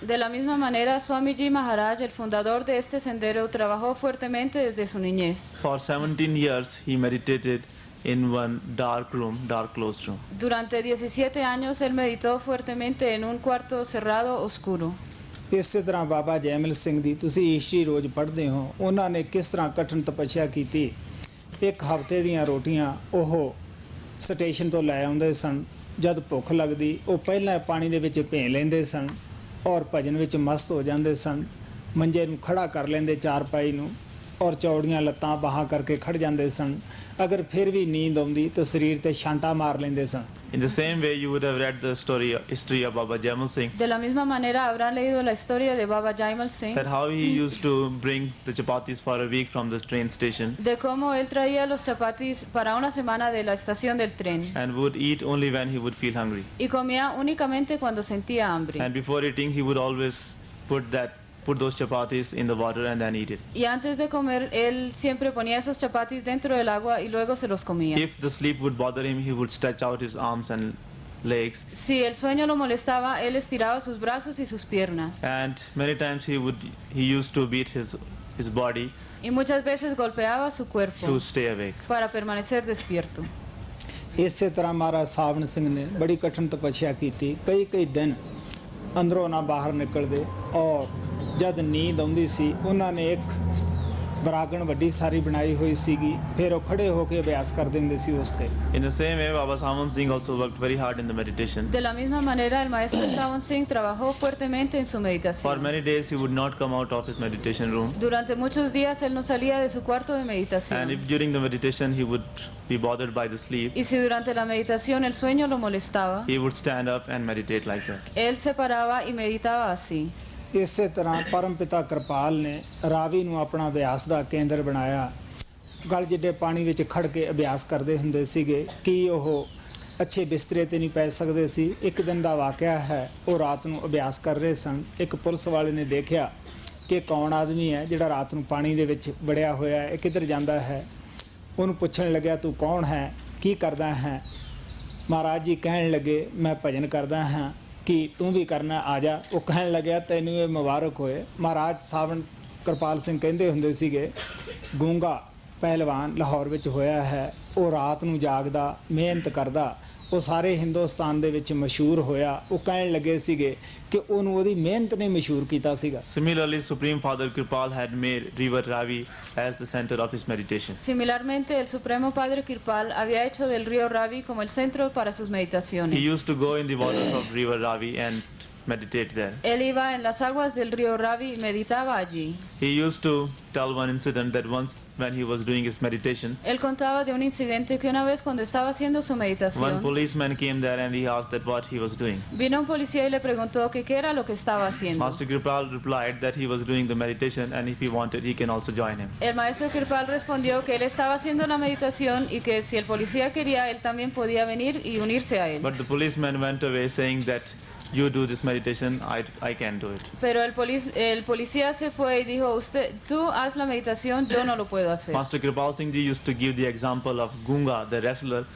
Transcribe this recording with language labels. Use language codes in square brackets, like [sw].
[es] De la misma manera, Swamiji Maharaj, el fundador de este sendero, trabajó fuertemente desde su niñez. [en] For 17 years, he meditated in one dark room, dark closed room. [es] Durante 17 años, él meditó fuertemente en un cuarto cerrado, oscuro. [pa] ਇਸੇ ਤਰ੍ਹਾਂ ਬਾਬਾ ਜੈਮਲ ਸਿੰਘ ਦੀ ਤੁਸੀਂ history ਰੋਜ਼ ਪੜ੍ਹਦੇ ਹੋ, ਉਹਨਾਂ ਨੇ ਕਿਸ ਤਰ੍ਹਾਂ ਕਠਿਨ ਤਪੱਸਿਆ ਕੀਤੀ। ਇੱਕ ਹਫ਼ਤੇ ਦੀਆਂ ਰੋਟੀਆਂ ਉਹ ਸਟੇਸ਼ਨ ਤੋਂ ਲੈ ਆਉਂਦੇ ਸਨ। ਜਦ ਭੁੱਖ ਲੱਗਦੀ ਉਹ ਪਹਿਲਾਂ ਪਾਣੀ ਦੇ ਵਿੱਚ ਭੇਂ ਲੈਂਦੇ ਸਨ ਔਰ ਭਜਨ ਵਿੱਚ ਮਸਤ ਹੋ ਜਾਂਦੇ ਸਨ। ਮੰਜੇ ਨੂੰ ਖੜਾ ਕਰ ਲੈਂਦੇ ਚਾਰਪਾਈ ਨੂੰ ਔਰ ਚੌੜੀਆਂ ਲੱਤਾਂ ਬਾਹਾਂ ਕਰਕੇ ਖੜ ਜਾਂਦੇ ਸਨ। ਅਗਰ ਫਿਰ ਵੀ ਨੀਂਦ ਆਉਂਦੀ ਤਾਂ ਸਰੀਰ ਤੇ ਛਾਂਟਾ ਮਾਰ ਲੈਂਦੇ ਸਨ। [en] In the same way, you would have read the history of Baba Jaimal Singh. [es] De la misma manera, habrán leído la historia de Baba Jaimal Singh. [en] That how he used to bring the chapatis for a week from the train station. [es] De cómo él traía los chapatis para una semana de la estación del tren. [en] And would eat only when he would feel hungry. [es] Y comía únicamente cuando sentía hambre. [en] And before eating, he would always put those chapatis in the water and then eat it. [es] Y antes de comer, él siempre ponía esos chapatis dentro del agua y luego se los comía. [en] If the sleep would bother him, he would stretch out his arms and legs. [es] Si el sueño lo molestaba, él estiraba sus brazos y sus piernas. [en] And many times he used to beat his body [es] Y muchas veces golpeaba su cuerpo [en] to stay awake. [es] para permanecer despierto. [pa] ਇਸੇ ਤਰ੍ਹਾਂ ਮਹਾਰਾਜ ਸਾਵਣ ਸਿੰਘ ਨੇ ਬੜੀ ਕਠਿਨ ਤਪੱਸਿਆ ਕੀਤੀ। ਕਈ ਦਿਨ ਅੰਦਰੋਂ ਨਾ ਬਾਹਰ ਨਿਕਲਦੇ ਔਰ ਜਦ ਨੀਂਦ ਆਉਂਦੀ ਸੀ ਉਹਨਾਂ ਨੇ ਇੱਕ ਬਰਾਗਣ ਵੱਡੀ ਸਾਰੀ ਬਣਾਈ ਹੋਈ ਸੀਗੀ, ਫਿਰ ਉਹ ਖੜੇ ਹੋ ਕੇ ਅਭਿਆਸ ਕਰਦੇ ਹੁੰਦੇ ਸੀ ਉਸ ਤੇ। [en] In the same way, Baba Sawan Singh also worked very hard in the meditation. [es] De la misma manera, el maestro Sawan Singh trabajó fuertemente en su [en] For [es] meditación. [en] many days, he would not come out of his meditation room. [es] Durante muchos días él no salía de su cuarto de [en] And [es] meditación. [en] if during the meditation he would be bothered by the sleep, [es] Y si durante la meditación el sueño lo molestaba, [en] he would stand up and meditate like that. [es] él se paraba y meditaba así. [pa] ਇਸੇ ਤਰ੍ਹਾਂ ਪਰਮ ਪਿਤਾ ਕਿਰਪਾਲ ਨੇ ਰਾਵੀ ਨੂੰ ਆਪਣਾ ਅਭਿਆਸ ਦਾ ਕੇਂਦਰ ਬਣਾਇਆ। ਗਲ ਜਿੱਡੇ ਪਾਣੀ ਵਿੱਚ ਖੜ ਕੇ ਅਭਿਆਸ ਕਰਦੇ ਹੁੰਦੇ ਸੀਗੇ ਕਿ ਉਹ ਅੱਛੇ ਬਿਸਤਰੇ ਤੇ ਨਹੀਂ ਪੈ ਸਕਦੇ ਸੀ। ਇੱਕ ਦਿਨ ਦਾ ਵਾਕਿਆ ਹੈ, ਉਹ ਰਾਤ ਨੂੰ ਅਭਿਆਸ ਕਰ ਰਹੇ ਸਨ। ਇੱਕ ਪੁਲਿਸ ਵਾਲੇ ਨੇ ਦੇਖਿਆ ਕਿ ਕੌਣ ਆਦਮੀ ਹੈ ਜਿਹੜਾ ਰਾਤ ਨੂੰ ਪਾਣੀ ਦੇ ਵਿੱਚ ਵੜਿਆ ਹੋਇਆ ਹੈ, ਇਹ ਕਿੱਧਰ ਜਾਂਦਾ ਹੈ। ਉਹਨੂੰ ਪੁੱਛਣ ਲੱਗਿਆ ਤੂੰ ਕੌਣ ਹੈ, ਕੀ ਕਰਦਾ ਹੈ। ਮਹਾਰਾਜ ਜੀ ਕਹਿਣ ਲੱਗੇ ਮੈਂ ਭਜਨ ਕਰਦਾ ਹਾਂ ਕਿ ਤੂੰ ਵੀ ਕਰਨਾ ਆ ਜਾ। ਉਹ ਕਹਿਣ ਲੱਗਿਆ ਤੈਨੂੰ ਇਹ ਮੁਬਾਰਕ ਹੋਏ। ਮਹਾਰਾਜ ਸਾਵਣ ਕਿਰਪਾਲ ਸਿੰਘ ਕਹਿੰਦੇ ਹੁੰਦੇ ਸੀਗੇ ਗੂੰਗਾ ਪਹਿਲਵਾਨ ਲਾਹੌਰ ਵਿੱਚ ਹੋਇਆ ਹੈ, ਉਹ ਰਾਤ ਨੂੰ ਜਾਗਦਾ ਮਿਹਨਤ ਕਰਦਾ, ਉਹ ਸਾਰੇ ਹਿੰਦੁਸਤਾਨ ਦੇ ਵਿੱਚ ਮਸ਼ਹੂਰ ਹੋਇਆ। ਉਹ ਕਹਿਣ ਲੱਗੇ ਸੀਗੇ ਕਿ ਉਹਨੂੰ ਉਹਦੀ ਮਿਹਨਤ ਨੇ ਮਸ਼ਹੂਰ ਕੀਤਾ ਸੀਗਾ। [en] Similarly, Supreme Father Kirpal had made River Ravi as the center of his meditation. [es] Similarmente, el Supremo Padre Kirpal había hecho del río Ravi como el centro para sus meditaciones. [en] He used to go in the waters of River Ravi and meditate there. [es] Él iba en las aguas del río Ravi y meditaba allí. [en] He used to tell one incident that once when he was doing his meditation, [es] Él contaba de un incidente que una vez cuando estaba haciendo su [en] one [es] meditación, [en] policeman came there and he asked that what he was doing. [es] vino un policía y le preguntó que qué era lo que estaba haciendo. [en] Master Kirpal replied that he was doing the meditation and if he wanted he can also join him. [es] El maestro Kirpal respondió que él estaba haciendo la meditación y que si el policía quería, él también podía venir y unirse a él. [en] But the policeman went away saying that you do this meditation, I can't do it. [es] Pero el policía se fue y dijo, tú haz la meditación, yo no lo puedo hacer. [en] Master Kirpal Singh Ji used to give the example of Gunga, the wrestler,